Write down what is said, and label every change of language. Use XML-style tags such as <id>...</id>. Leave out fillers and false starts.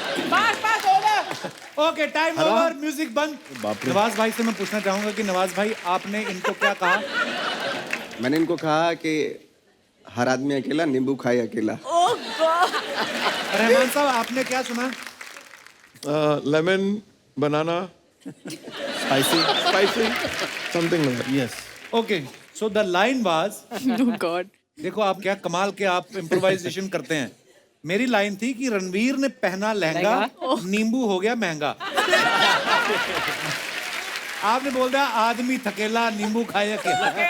<en>Pass over.</en> <hi>Okay, time over. Music बंद. बाप रे. नवाज भाई से मैं पूछना चाहूंगा कि नवाज भाई आपने इनको क्या कहा? मैंने इनको कहा कि हर आदमी अकेला, नींबू खाए अकेला.</hi> <en>Oh God.</en> <hi>रहमान साहब आपने क्या सुना?</hi> <en>Lemon, banana, spicy, something like that. Yes. Okay, so the line was, Oh God.</en> <hi>देखो आप क्या कमाल के आप इम्प्रोवाइजेशन करते हैं. मेरी लाइन थी कि रणवीर ने पहना लहंगा, नींबू हो गया महंगा। आपने बोल दिया आदमी थकेला, नींबू खाए अकेला।</hi>